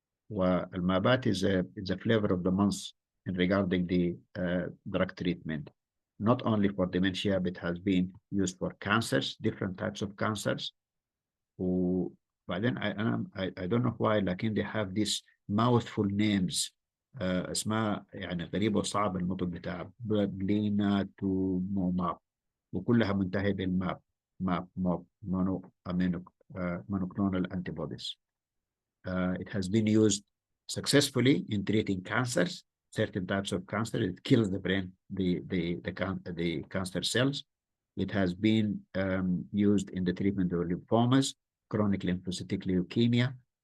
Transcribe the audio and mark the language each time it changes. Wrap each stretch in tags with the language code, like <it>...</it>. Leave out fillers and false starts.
<en>والمابات is a flavor of the month in regarding the drug treatment, not only for dementia, but has been used for cancers, different types of cancers. But then I don't know why, لكن they have these mouthful names.</en> <ar>اسمها يعني غريبة وصعب النطق بتاعها، بلينا تو ماب، وكلها منتهية بالماب، ماب مونو امينو</ar> <en>monoclonal antibodies. It has been used successfully in treating cancers, certain types of cancer. It kills the brain, the cancer cells. It has been used in the treatment of lymphomas, chronic lymphocytic leukemia.</en>